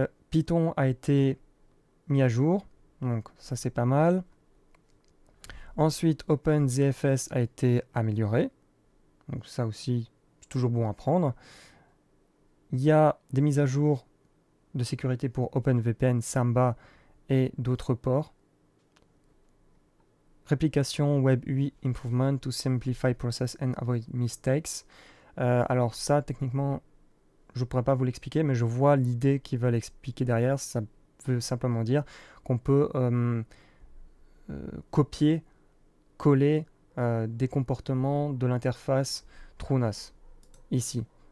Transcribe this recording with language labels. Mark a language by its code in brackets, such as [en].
[fr] Python a été mis à jour, donc ça c'est pas mal. Ensuite, OpenZFS a été amélioré, donc ça aussi c'est toujours bon à prendre. Il y a des mises à jour de sécurité pour OpenVPN, Samba et d'autres ports. [en] Réplication Web UI Improvement to Simplify Process and Avoid Mistakes. [fr] Alors ça, techniquement, je ne pourrais pas vous l'expliquer, mais je vois l'idée qu'ils veulent expliquer derrière. Ça veut simplement dire qu'on peut copier, coller des comportements de l'interface TrueNAS, ici.